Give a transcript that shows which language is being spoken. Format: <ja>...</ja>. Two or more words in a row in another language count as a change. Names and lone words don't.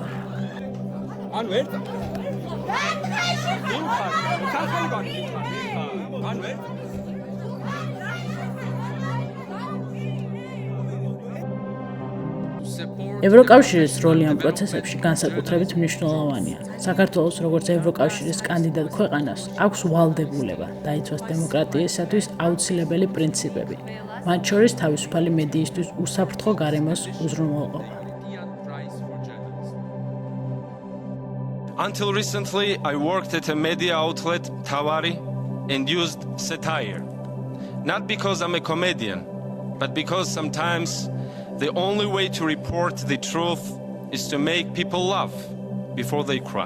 <ka>ანუ ერთად ევროკავშირის როლი ამ პროცესებში განსაკუთრებით მნიშვნელოვანია. საქართველოს როგორც ევროკავშირის კანდიდატ ქვეყანას აქვს ვალდებულება დაიცვას დემოკრატიისათვის აუცილებელი პრინციპები, მათ შორის თავისუფალი მედიისთვის უსაფრთხო გარემოს უზრუნველყოფა.</ka> <en>Until recently, I worked at a media outlet, Tavari, and used satire. Not because I'm a comedian, but because sometimes the only way to report the truth is to make people laugh before they cry.</en>